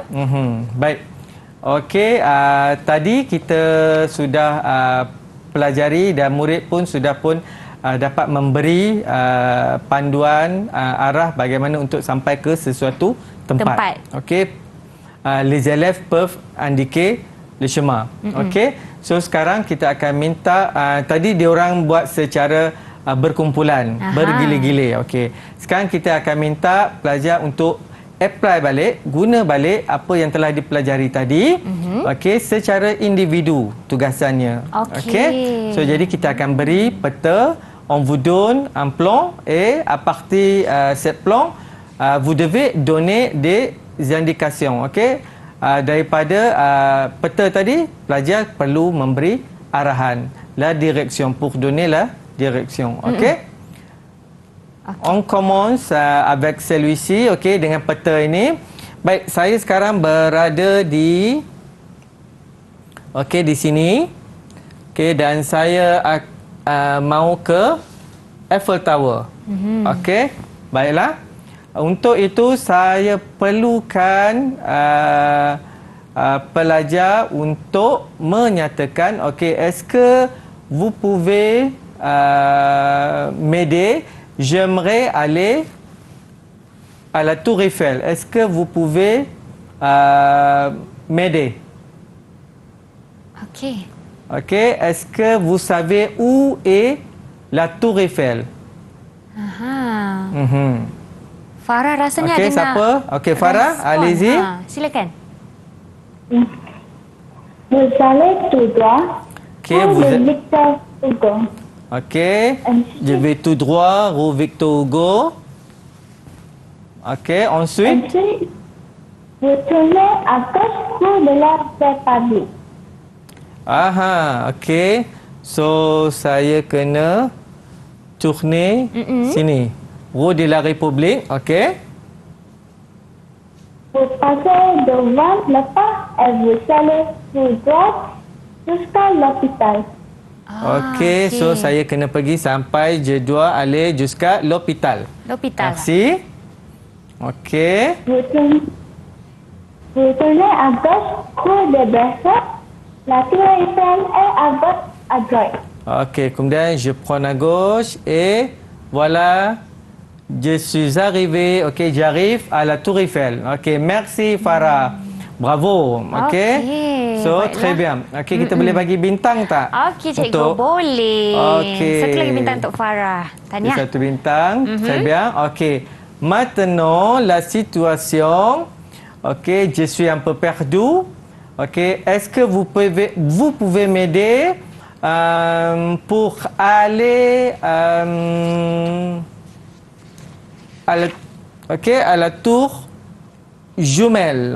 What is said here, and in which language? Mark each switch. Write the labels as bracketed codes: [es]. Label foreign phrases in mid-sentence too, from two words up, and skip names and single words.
[ms] Baik. Okey, tadi kita sudah pelajari dan murid pun sudah dapat memberi panduan arah bagaimana untuk sampai ke sesuatu tempat. Tempat. Okey. [fr] les élèves peuvent indiquer le chemin. [ms] Okey. So sekarang kita akan minta tadi diorang buat secara berkumpulan, bergile-gile. Okey. Sekarang kita akan minta pelajar untuk apply balik, guna balik apa yang telah dipelajari tadi. Okey, secara individu tugasannya. Okey. So jadi kita akan beri peta, [fr] on vous donne un plan et à partir cette plan vous devez donner des indications. [ms] Okey. Daripada peta tadi, pelajar perlu memberi arahan, [fr] la direction, pour donner la direction. Okey. On commence avec celui-ci, [ms] okey, dengan peta ini. Baik, saya sekarang berada di di sini. Okey, dan saya mau ke Eiffel Tower. Okey, baiklah. Untuk itu saya perlukan pelajar untuk menyatakan, okey, [fr] est-ce que vous pouvez m'aider? J'aimerais aller à la Tour Eiffel. Est-ce que vous pouvez m'aider? Okey. Okey. Est-ce que vous savez où est la Tour Eiffel? [ms] Aha. Farah rasanya Okey, ada siapa? Okey, Farah, respon. [fr] allez-y. [ms] Silakan. [fr] Vous allez tout droit Okey, pour vous le êtes... Victor Hugo. Okey. Je vais tout droit rue Victor Hugo. Okey, ensuite. Ensuite, vous tournez à gauche pour de la République. [ms] Aha, okey. So, saya kena tourner sini. [fr] Rue de la République, okey. Vous passez devant le parc et vous allez tout droit jusqu'à l'hôpital. [ms] Okey, so saya kena pergi sampai [fr] je dois aller jusqu'à l'hôpital. L'hôpital. Merci. Okey. Vous tournez à gauche pour de berceau. La tour Eiffel est à gauche à droite. Okey, kemudian je prends à gauche et voilà, je suis arrivé. Okey, j'arrive à la tour Eiffel. Okey, merci Farah. Bravo. [ms] Okey. So, baiklah. [fr] très bien. [ms] Okey, kita boleh bagi bintang tak? Okey, cikgu, boleh. Okey. Satu lagi bintang untuk Farah. Tanya. Satu bintang. [fr] Très bien. Okey. Maintenant, la situation. Okey, je suis un peu perdu. Okey, est-ce que vous pouvez m'aider pour aller à la tour jumelle.